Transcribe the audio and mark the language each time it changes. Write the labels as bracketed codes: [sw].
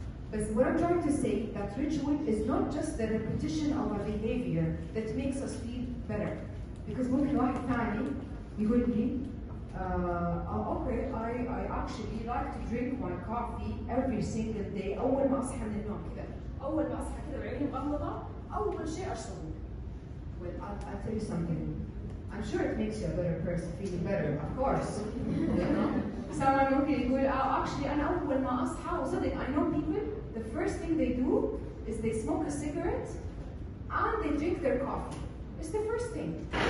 [en] But what I'm trying to say, that ritual is not just the repetition of a behavior that makes us feel better. Because [ar] ممكن واحد ثاني يقول لي [en] okay, I actually like to drink my coffee every single day. [ar] أول ما أصحى من النوم كذا، أول ما أصحى كذا وعيني مغمضة، أول شيء أشربه. [en] Well, I'll tell you something. I'm sure it makes you a better person, feeling better, of course. You know? Someone [ar] ممكن يقول [en] actually [ar] أنا أول ما أصحى وصدق, [en] I know people, the first thing they do is they smoke a cigarette and they drink their coffee. It's the first thing.